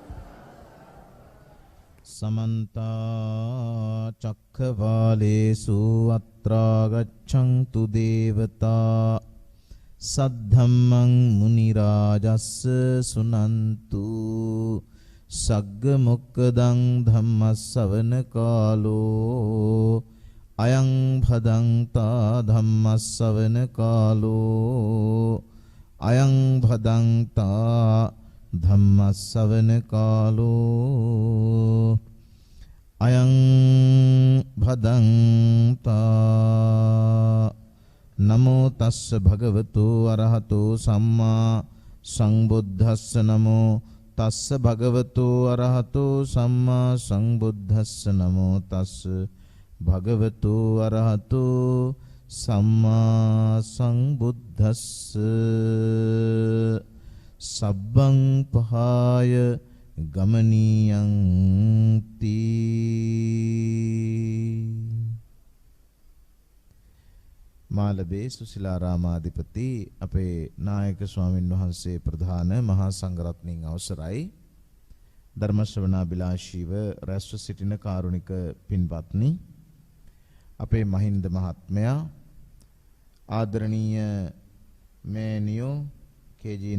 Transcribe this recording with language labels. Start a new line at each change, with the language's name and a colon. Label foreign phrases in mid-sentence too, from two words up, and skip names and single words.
Pali: සමන්ත චක්ඛවාලේසු අත්‍රා ගච්ඡන්තු දේවතා සද්ධම්මං මුනි රාජස්ස සුනන්තු සග්ග මොක්කදං ධම්මස්සවන කාලෝ අයං භදංතා ධම්මස්සවන කාලෝ අයං භදංතා ධම්මස්සවන කාලෝ අයං භදංතා නමෝ තස්ස භගවතු අරහතෝ සම්මා සංබුද්දස්ස නමෝ තස්ස භගවතු අරහතෝ සම්මා සංබුද්දස්ස නමෝ තස්ස භගවතු අරහතෝ සම්මා සංබුද්දස්ස සබ්බං පහාය ගමනීයං තී
Sinhala: මාලබේ සුසිලාරාමාධිපති අපේ නායක ස්වාමින් වහන්සේ ප්‍රධාන මහා සංඝරත්නයන් අවසරයි ධර්ම ශ්‍රවණාබිලාෂීව රැස්ව සිටින කාරුණික පින්වත්නි අපේ මහින්ද මහත්මයා ආදරණීය මේනියෝ කේ.ජී.